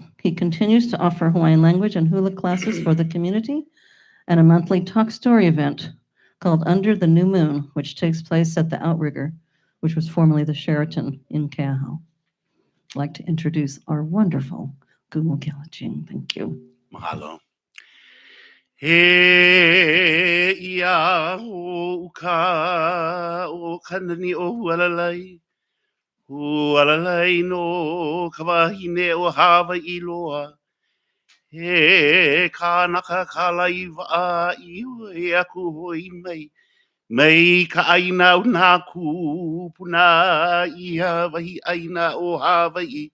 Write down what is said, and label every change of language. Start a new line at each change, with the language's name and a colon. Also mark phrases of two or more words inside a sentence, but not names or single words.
English: He continues to offer Hawaiian language and hula classes for the community and a monthly talk story event called Under the New Moon, which takes place at the Outrigger, which was formerly the Sheraton in Keala. I'd like to introduce our wonderful Kumu Ching. Thank you.
Hawaiian: Mahalo. He ia o uka o kanani o hualalai. Hualalai no kawahine o Hawaii loa. He kānaka kālai waa i ue aku hoi mai. Mai ka aina o nā kūpuna i Hawaii aina o Hawaii.